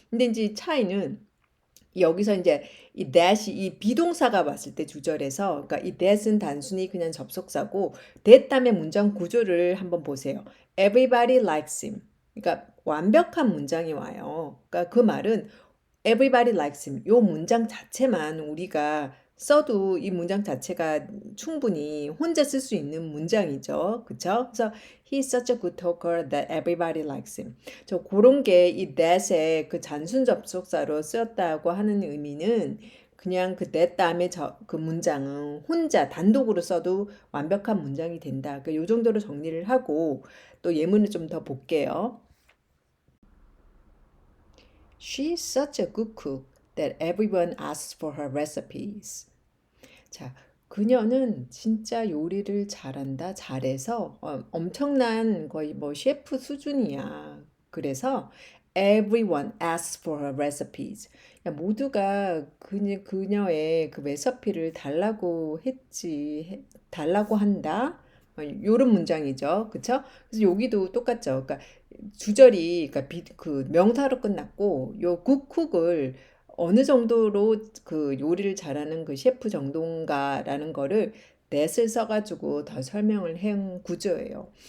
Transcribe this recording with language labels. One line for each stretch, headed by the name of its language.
Korean: 근데 이제 차이는 여기서 이제 이 that이 이 비동사가 왔을 때 주절에서 그러니까 이 that은 단순히 그냥 접속사고 that 다음에 문장 구조를 한번 보세요.
English: Everybody likes him.
Korean: 그러니까 완벽한 문장이 와요. 그러니까 그 말은
English: everybody likes him.
Korean: 요 문장 자체만 우리가 써도 이 문장 자체가 충분히 혼자 쓸 수 있는 문장이죠. 그쵸? 그래서
English: he's such a good talker that everybody likes him.
Korean: 저 그런 게 이 that의 그 잔순 접속사로 쓰였다고 하는 의미는 그냥 그 that 다음에 그 문장은 혼자 단독으로 써도 완벽한 문장이 된다. 그 요 정도로 정리를 하고 또 예문을 좀 더 볼게요.
English: She's such a good cook that everyone asks for her recipes.
Korean: 자, 그녀는 진짜 요리를 잘한다, 잘해서 엄청난 거의 뭐 셰프 수준이야. 그래서
English: everyone asks for her recipes.
Korean: 야, 모두가 그녀의 그 레시피를 달라고 달라고 한다. 요런 문장이죠. 그쵸? 그래서 여기도 똑같죠. 그러니까 주절이 그러니까 그 명사로 끝났고 요 굿쿡을 어느 정도로 그 요리를 잘하는 그 셰프 정도인가라는 거를 넷을 써가지고 더 설명을 한 구조예요.